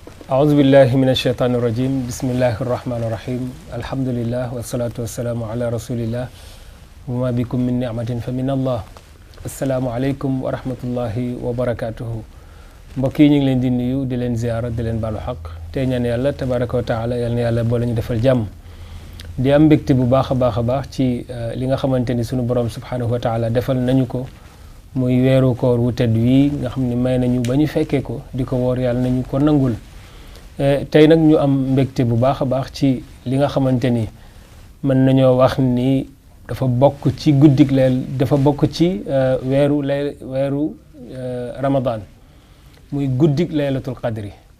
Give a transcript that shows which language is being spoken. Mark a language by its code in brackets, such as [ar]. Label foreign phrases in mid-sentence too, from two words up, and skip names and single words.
[ar] أعوذ بالله من الشيطان الرجيم بسم الله الرحمن الرحيم الحمد لله والصلاة والسلام على رسول الله وما بكم من نعمة فمن الله السلام عليكم ورحمة الله وبركاته [wo] mbokk yi ñu ngi leen di nuyu di leen ziyaara di leen baalu xaq tey ñaan yàlla [ar] تبارك وتعالى [wo] yal na yàlla boole ñu defal jàmm di am mbégte bu baax a baax ci li nga xamante ni sunu borom [ar] سبحانه وتعالى [wo] defal nañu ko muy weeru koor wu tedd wi nga xam ne may nañu ba ñu fekkee ko di ko woor yàlla nañu ko nangul tey nag ñu am mbégte bu baax a baax ci li nga xamante ni mën nañoo wax ni dafa bokk ci guddik leel dafa bokk ci weeru ramadan muy guddik [ar] ليلة القدر